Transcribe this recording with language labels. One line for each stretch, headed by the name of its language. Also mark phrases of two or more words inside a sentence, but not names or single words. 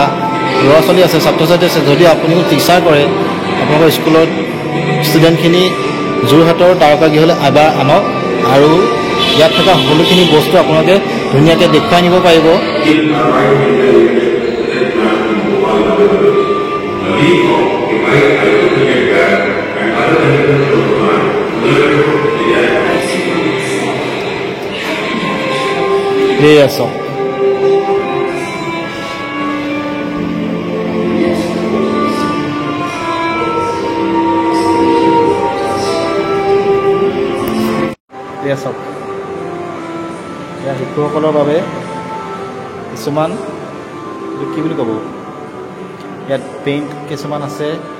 Assamese: ল'ৰা ছোৱালী আছে ছাত্ৰ ছাত্ৰী আছে যদি আপুনিও টিচাৰ কৰে আপোনালোকৰ স্কুলত ষ্টুডেণ্টখিনি যোৰহাটৰ তাৰকাগৃহলৈ এবাৰ আনক আৰু ইয়াত থকা সকলোখিনি বস্তু আপোনালোকে ধুনীয়াকৈ দেখুৱাই নিব পাৰিব Eso. Eso. Ya শিশুসকলৰ বাবে কিছুমান কি বুলি ক'ব ইয়াত পেইণ্ট কিছুমান আছে